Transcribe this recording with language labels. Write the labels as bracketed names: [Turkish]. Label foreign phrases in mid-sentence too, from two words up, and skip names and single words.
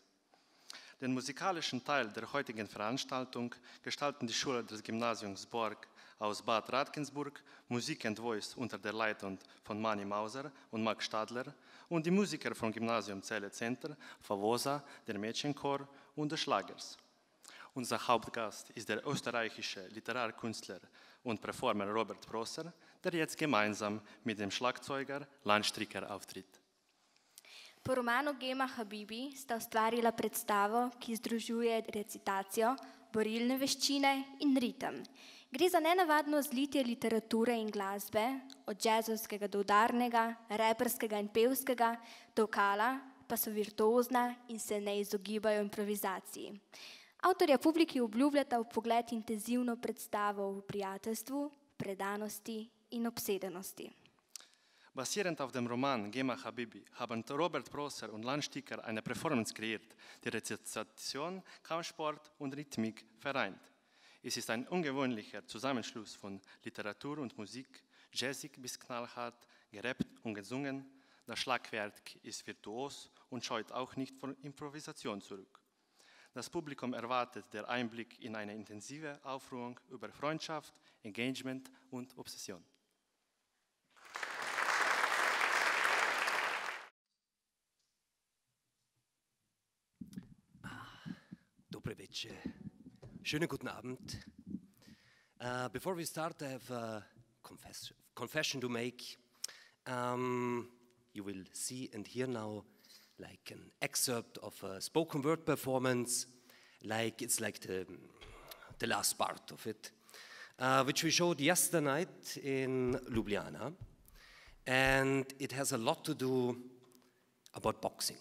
[German] Den musikalischen Teil der heutigen Veranstaltung gestalten die Schüler des Gymnasiums Borg aus Bad Radkensburg, Music and Voice unter der Leitung von Mani Mauser und Max Stadler und die Musiker vom Gymnasium Celje Center, Favoza, der Mädchenchor und der Schlagers. Unser Hauptgast ist der österreichische Literarkünstler und Performer Robert Proser, der jetzt gemeinsam mit dem Schlagzeuger Lan Stricker auftritt. [Slovenian] Po romanu Gema Habibi sta ustvarila predstavo, ki združuje recitacijo, borilne veščine in ritem. Gre za nenavadno zlitje literature in glasbe, od jazzovskega do udarnega, raperskega in pevskega, do vokala, pa so virtuozna in se ne izogibajo improvizaciji. Avtorja publiki obljubljata vpogled intenzivno predstavo v prijateljstvu, predanosti in obsedenosti. [German] Basierend auf dem Roman Gema Habibi haben Robert Prosser und Lan Sticker eine Performance kreiert, die Rezitation, Kampfsport und Rhythmik vereint. Es ist ein ungewöhnlicher Zusammenschluss von Literatur und Musik, jazzig bis knallhart, gerappt und gesungen. Das Schlagwerk ist virtuos und scheut auch nicht vor Improvisation zurück. Das Publikum erwartet den Einblick in eine intensive Aufruhrung über Freundschaft, Engagement und Obsession. [Slovenian] Dobre večer. [German] Schönen guten Abend. [English] Before we start, I have a confession to make. You will see and hear now like an excerpt of a spoken word performance, it's like the last part of it, which we showed yesterday night in Ljubljana, and it has a lot to do about boxing.